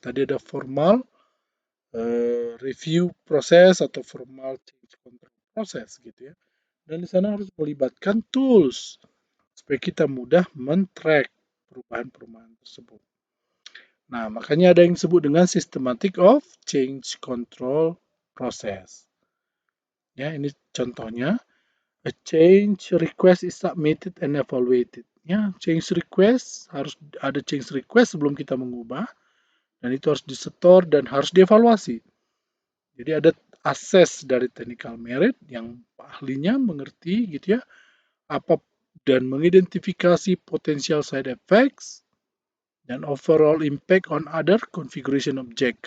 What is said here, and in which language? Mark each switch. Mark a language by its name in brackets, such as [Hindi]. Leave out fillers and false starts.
[Indonesian] Tadi ada formal review proses atau formal change control proses gitu ya. Dan di sana harus melibatkan tools supaya kita mudah men-track perubahan-perubahan tersebut. Nah, makanya ada yang disebut dengan systematic of change control process. Ya, ini contohnya. [English] A change request is submitted and evaluated. [Indonesian] Ya, change request harus ada change request sebelum kita mengubah dan itu harus disetor dan harus dievaluasi. Jadi ada assess dari technical merit yang ahlinya mengerti gitu ya apa dan mengidentifikasi potensial side effects dan overall impact on other configuration object.